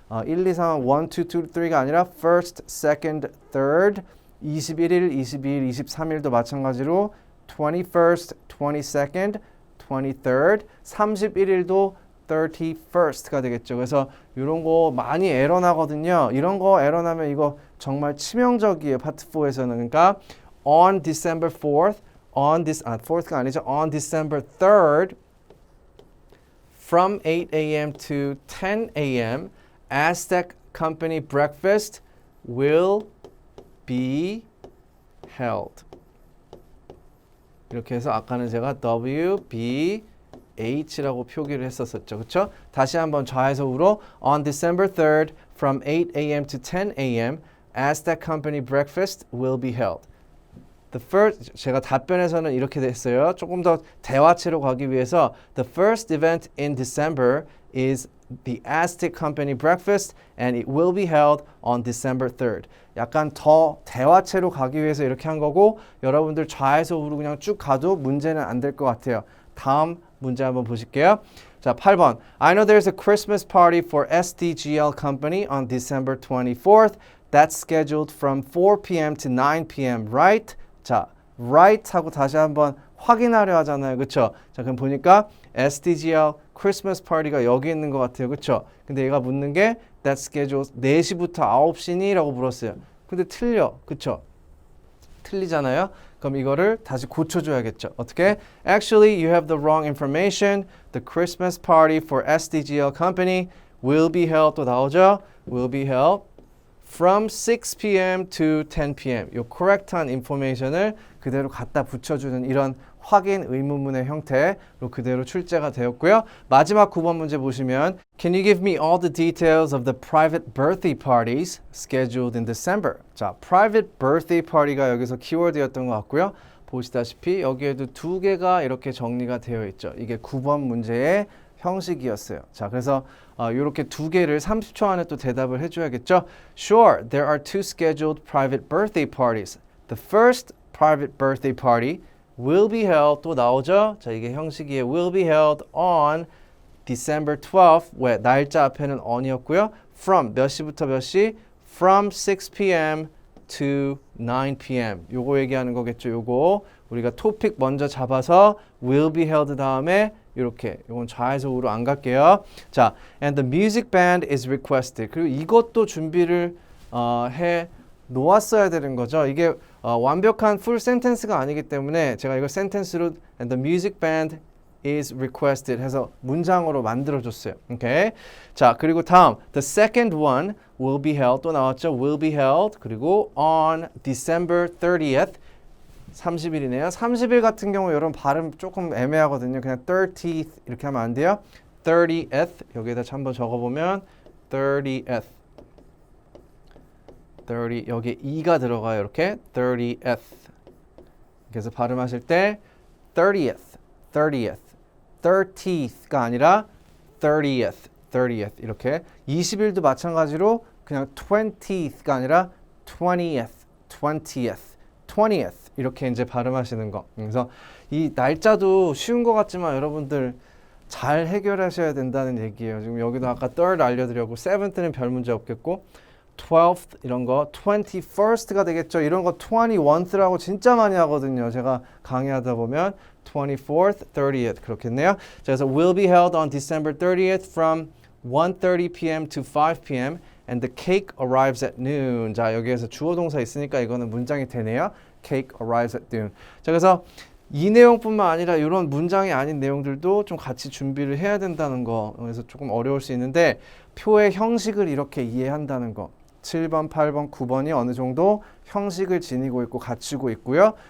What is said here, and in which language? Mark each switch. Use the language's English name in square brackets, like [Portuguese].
[Korean] 1, 2, 3은 1, 2, 2, 3가 아니라 [English] first, second, third, [Korean] 21일, 22일, 23일도 마찬가지로 21st, 22nd, 23rd, 31일도 31st가 되겠죠. 그래서 이런 거 많이 에러 나거든요. 이런 거 에러 나면 이거 정말 치명적이에요. 파트 4에서는. 그러니까 [English] on December 4th, fourth [Korean] 가 아니죠. [English] on December 3rd, from 8 a.m. to 10 a.m., Aztec Company breakfast will be held. [Korean] 이렇게 해서 아까는 제가 WBH라고 표기를 했었었죠. 그렇죠? 다시 한번 좌에서 우로 [English] on December 3rd from 8 a.m. to 10 a.m. as that company breakfast will be held. The first [Korean] 제가 답변에서는 이렇게 됐어요. 조금 더 대화체로 가기 위해서 [English] the first event in December is the Aztec Company breakfast and it will be held on December 3rd. [Korean] 약간 더 대화체로 가기 위해서 이렇게 한 거고 여러분들 좌에서 우로 그냥 쭉 가도 문제는 안 될 것 같아요. 다음 문제 한번 보실게요. 자, 8번. [English] I know there's a Christmas party for SDGL Company on December 24th. That's scheduled from 4 p.m. to 9 p.m. right? [Korean] 자, right 하고 다시 한번 확인하려 하잖아요. 그쵸? 자, 그럼 보니까 SDGL 크리스마스 파티가 여기 있는 것 같아요. 그쵸? 근데 얘가 묻는 게 [English] That's scheduled [Korean] 4시부터 9시니? 라고 물었어요. 근데 틀려. 그쵸? 틀리잖아요. 그럼 이거를 다시 고쳐줘야겠죠. 어떻게? [English] Actually, you have the wrong information. The Christmas party for SDGL company will be held. [Korean] 또 나오죠? [English] Will be held from 6 p.m. to 10 p.m. [Korean] 요 correct한 information을 그대로 갖다 붙여주는 이런 확인 의문문의 형태로 그대로 출제가 되었고요. 마지막 9번 문제 보시면 [English] Can you give me all the details of the private birthday parties scheduled in December? [Korean] 자, private birthday party가 여기서 키워드였던 것 같고요. 보시다시피 여기에도 두 개가 이렇게 정리가 되어 있죠. 이게 9번 문제의 형식이었어요. 자, 그래서 이렇게 두 개를 30초 안에 또 대답을 해줘야겠죠. [English] Sure, there are two scheduled private birthday parties. The first private birthday party will be held. [Korean] 또 나오죠. 자, 이게 형식이에요. [English] Will be held on December 12th. [Korean] 왜? 날짜 앞에는 on이었고요. From 몇 시부터 몇 시? [English] From 6 p.m. to 9 p.m. [Korean] 요거 얘기하는 거겠죠. 요거 우리가 토픽 먼저 잡아서 [English] will be held [Korean] 다음에 이렇게 이건 좌에서 우로 안 갈게요. [English] 자, and the music band is requested. [Korean] 그리고 이것도 준비를 해 놓았어야 되는 거죠. 이게 완벽한 풀 센텐스가 아니기 때문에 제가 이걸 센텐스로 [English] and the music band is requested [Korean] 해서 문장으로 만들어줬어요. 오케이. 자, 그리고 다음 [English] the second one will be held [Korean] 또 나왔죠. [English] will be held [Korean] 그리고 [English] on December 30th [Korean] 30일이네요. 30일 같은 경우 여러분 발음 조금 애매하거든요. 그냥 30th 이렇게 하면 안 돼요. 30th 여기에다 한번 적어보면 30th 30 여기에 e가 들어가요. 이렇게 30th 그래서 발음하실 때 30th 30th 30th가 아니라 30th 30th 이렇게 20일도 마찬가지로 그냥 20th가 아니라 20th 20th 20th 이렇게 이제 발음하시는 거. 그래서 이 날짜도 쉬운 것 같지만 여러분들 잘 해결하셔야 된다는 얘기예요. 지금 여기도 아까 3rd 알려드렸고 7th는 별 문제 없겠고 12th 이런 거 21st가 되겠죠. 이런 거 21th라고 진짜 많이 하거든요. 제가 강의하다 보면 24th, 30th 그렇겠네요. 자, 그래서 [English] will be held on December 30th from 1:30 p.m. to 5 p.m. and the cake arrives at noon. [Korean] 자, 여기에서 주어 동사 있으니까 이거는 문장이 되네요. [English] Cake arrives at noon. [Korean] 자, 그래서 이 내용뿐만 아니라 이런 문장이 아닌 내용들도 좀 같이 준비를 해야 된다는 거. 그래서 조금 어려울 수 있는데 표의 형식을 이렇게 이해한다는 거. 7번, 8번, 9번이 어느 정도 형식을 지니고 있고 갖추고 있고요.